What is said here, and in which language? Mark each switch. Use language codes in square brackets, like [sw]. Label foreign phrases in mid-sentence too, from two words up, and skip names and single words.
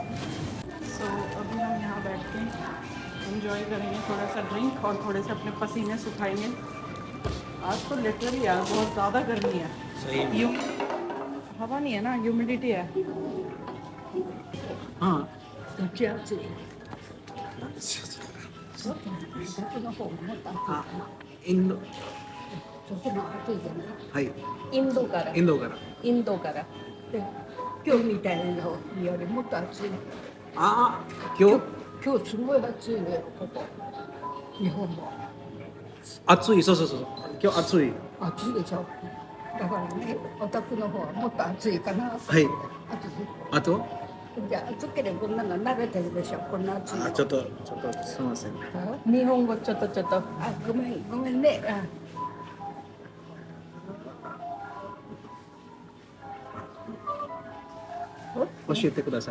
[hi] सो अभी हम यहाँ बैठ के एंजॉय करेंगे थोड़ा सा ड्रिंक और थोड़े से अपने पसीने सुखाएंगे। आज तो लिटरली यार बहुत ज़्यादा गर्मी है। सही। यू हवा नहीं है ना, ह्यूमिडिटी है। हाँ [ja] どっち暑いそっちの方がもっと暑いかな इंदो そっちの方が暑いじゃない हाई インドからインドからインドからで今日みたいなのよりもっと暑い [hi] आ क्यों 今日すごい暑いのよここ日本も [ja] 暑い そう 今日 暑い暑いでしょだからねお宅の方はもっと暑いかなとはい暑いあとじゃあ暑ければこんなの慣れてるでしょこんな暑いのちょっとすみません日本語ちょっとあごめんね教えてください